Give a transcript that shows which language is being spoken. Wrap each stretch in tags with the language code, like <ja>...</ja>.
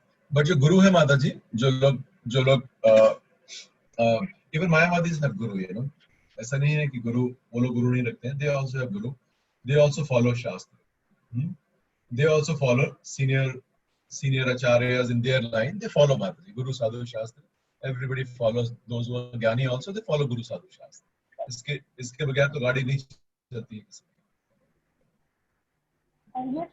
<hi>But जो गुरु है माता जी, जो लोग</hi> <en>Even मायावादीज have guru, you know.</en> <hi>ऐसा नहीं है कि गुरु, वो लोग गुरु नहीं रखते हैं.</hi> <en>They also have guru. They also follow shastra. They also follow senior आचार्यज in their line. They follow Mata ji guru sadhu shastra. Everybody follows. Those who are gyani also, they follow Guru Sadhu Shastra.</en> <hi>इसके बगैर तो गाड़ी नहीं चलती है किसी की.</hi>